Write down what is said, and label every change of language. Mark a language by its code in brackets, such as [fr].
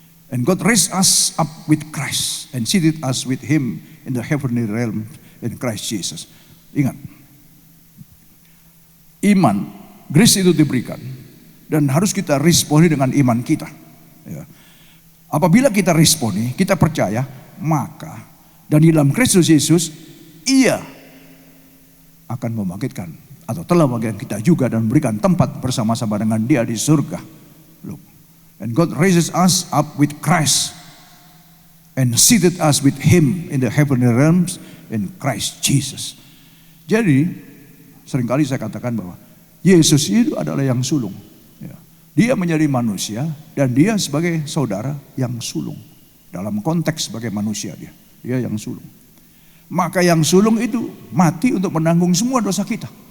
[en] And God raised us up with Christ and seated us with Him in the heavenly realm in Christ Jesus. [id] Ingat, iman, grace itu diberikan dan harus kita responi dengan iman kita. Ya. Apabila kita responi, kita percaya, maka dan di dalam Kristus Yesus, Ia akan membangkitkan atau telah membangkitkan kita juga dan memberikan tempat bersama-sama dengan Dia di surga. Look. [en] And God raises us up with Christ and seated us with Him in the heavenly realms in Christ Jesus. [id] Jadi seringkali saya katakan bahwa Yesus itu adalah yang sulung. Ya. Dia menjadi manusia dan Dia sebagai saudara yang sulung. Dalam konteks sebagai manusia dia Dia yang sulung. Maka yang sulung itu mati untuk menanggung semua dosa kita.